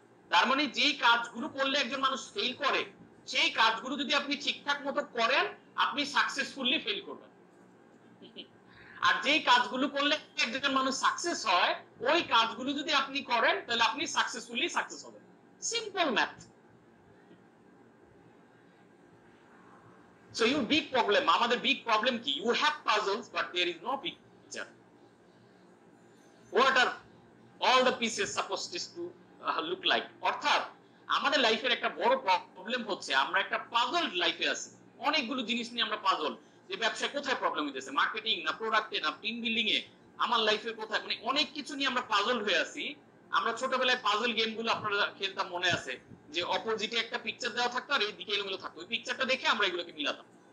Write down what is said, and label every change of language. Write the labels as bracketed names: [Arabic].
[Bangla] তার মানে যেই কাজগুলো করলে একজন মানুষ ফেল করে সেই কাজগুলো যদি আপনি ঠিকঠাক মতো করেন আপনি সাকসেসফুলি ফেল করবেন। আর যেই কাজগুলো করলে একজন মানুষ সাকসেস হয় ওই কাজগুলো যদি আপনি করেন তাহলে আপনি সাকসেসফুলি সাকসেস হবেন। Simple math. [English] So your big problem, [Bangla] আমাদের big problem কি? [English] You have puzzles but there is no picture. What are all the pieces supposed to look like? [Bangla] অর্থাৎ আমাদের লাইফের একটা বড় প্রবলেম হচ্ছে আমরা একটা পাজল লাইফে আছি। অনেকগুলো জিনিস নিয়ে আমরা পাজল, যে ব্যবসায় কোথায় প্রবলেম হইতেছে, মার্কেটিং না প্রোডাক্টে না টিম বিল্ডিং এ, আমার লাইফে কোথায়, মানে অনেক কিছু নিয়ে আমরা পাজল হয়ে আছি। আমরা ছোটবেলায় পাজল গেমগুলো আপনারা খেলতাম মনে আছে, যে অপোজিটে একটা পিকচার দেওয়া থাকতো আর এই দিকে এলোমেলো থাকতো, ওই পিকচারটা দেখে আমরা এগুলোকে মিলাতাম।